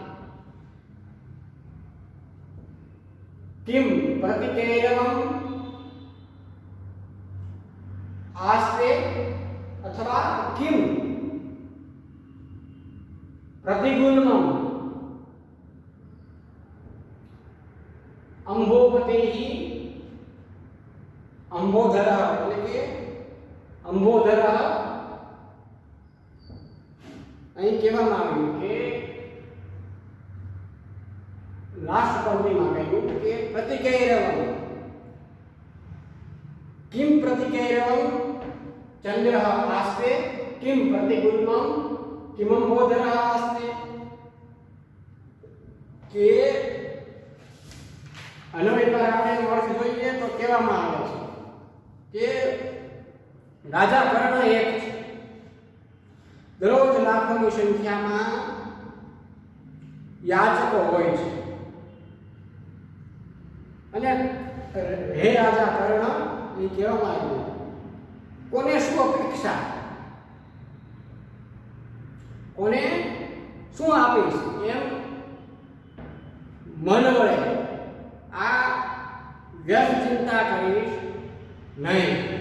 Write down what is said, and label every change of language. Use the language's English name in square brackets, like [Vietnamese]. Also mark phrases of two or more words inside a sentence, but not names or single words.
[Sanskrit] किं प्रतिकैरवं आस्ते अथवा किं प्रतिगुल्मं अंबोपतेः अंबोधरः [Gujarati] એટલે કે [Sanskrit] અંબોધરः [Gujarati] અહીં કહેવામાં આવ્યું કે लास्ट पंक्तिમાં કહ્યું કે [Sanskrit] प्रतिकैरवं किं प्रतिकैरवं चंद्रः आस्ते किं प्रतिगुल्मं किमंबोधरः आस्ते। [Gujarati] કે અન્વય પર આપણે અર્થ જોઈએ તો કહેવામાં આવે છે કે રાજા કર્ણ એક છે, દરરોજ લાખોની સંખ્યામાં યાચકો હોય છે અને હે રાજા કર્ણ એ કહેવામાં આવ્યું કોને શું અપેક્ષા, કોને શું આપીશ એમ મન વળે આ વ્યર્થ ચિંતા કરીશ નહીં।